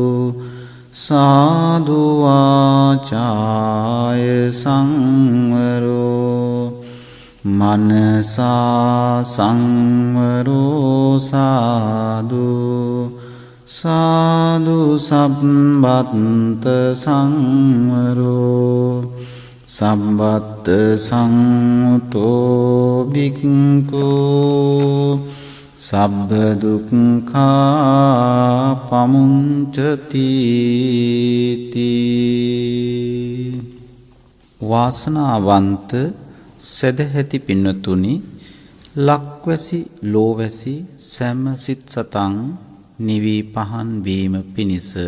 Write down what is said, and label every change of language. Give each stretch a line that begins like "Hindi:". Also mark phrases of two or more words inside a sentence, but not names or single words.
Pali: සාදු වාචාය සංවරෝ මනසා සංවරෝ සාදු සාදු සම්බත්ත සංවරෝ සම්බත්ත සංඋතෝ භික්ඛු සබ්බ දුක්ඛා පමුංචති
Sinhala: වාසනාවන්ත සදහැති පින්නතුනි ලක්වැසි ලෝවැසි සෑම සිත් සතන් නිවි පහන් වීම පිණිස